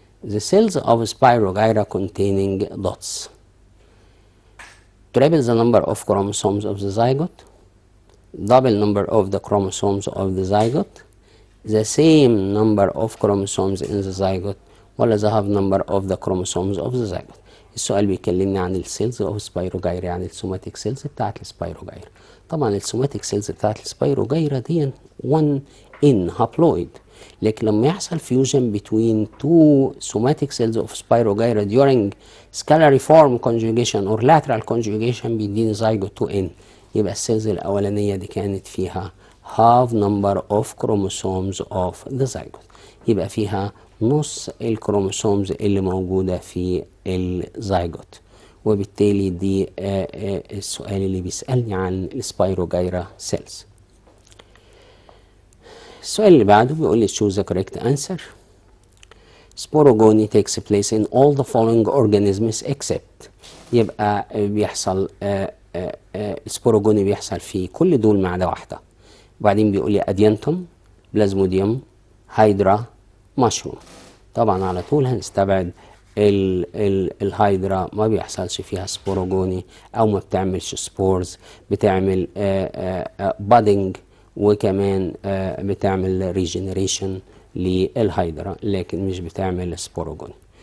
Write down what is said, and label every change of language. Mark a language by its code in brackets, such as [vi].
[en] The cells of spirogyra containing dots triple the number of chromosomes of the zygote, double number of the chromosomes of the zygote, the same number of chromosomes in the zygote, ولا the half number of the chromosomes of the zygote. [ar] السؤال بيكلمني عن السيلز of spirogyra يعني السوماتيك سيلز بتاعت السبايروجايرا. طبعا السوماتيك سيلز بتاعت السبايروجايرا دي 1 in haploid. لكن لما يحصل [en] fusion between two somatic cells of spirogyra during scalariform conjugation or lateral conjugation [ar] بيديني [en] zygote 2n. [ar] يبقى السيلز الأولانية دي كانت فيها [en] half number of chromosomes of the zygote. [ar] يبقى فيها نص الكروموسومز اللي موجودة في الزيجوت. وبالتالي دي السؤال اللي بيسألني عن السبايروجايرا سيلز. السؤال اللي بعده بيقول لي [en] choose the correct answer. Sporogony takes place in all the following organisms except. [ar] يبقى بيحصل السبوروجوني بيحصل في كل دول ما عدا واحدة. وبعدين بيقول لي اديانتوم، بلازموديوم، هايدرا، مشروم. طبعا على طول هنستبعد الهايدرا، ما بيحصلش فيها سبوروجوني او ما بتعملش سبورز، بتعمل بادنج وكمان بتعمل ريجنريشن للهايدرا لكن مش بتعمل سبوروجوني.